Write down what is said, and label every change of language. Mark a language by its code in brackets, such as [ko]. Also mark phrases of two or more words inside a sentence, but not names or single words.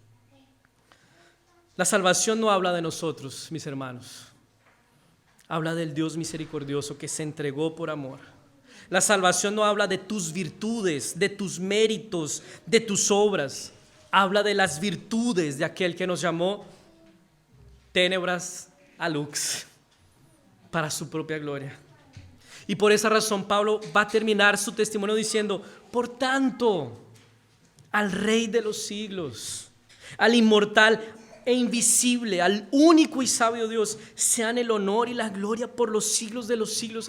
[es] La salvación no habla de nosotros, mis hermanos. Habla del Dios misericordioso que se entregó por amor. La salvación no habla de tus virtudes, de tus méritos, de tus obras. Habla de las virtudes de aquel que nos llamó [la] tenebras a lux, [es] para su propia gloria. Y por esa razón Pablo va a terminar su testimonio diciendo, por tanto, al Rey de los siglos, al inmortal e invisible, al único y sabio Dios, sean el honor y la gloria por los siglos de los siglos.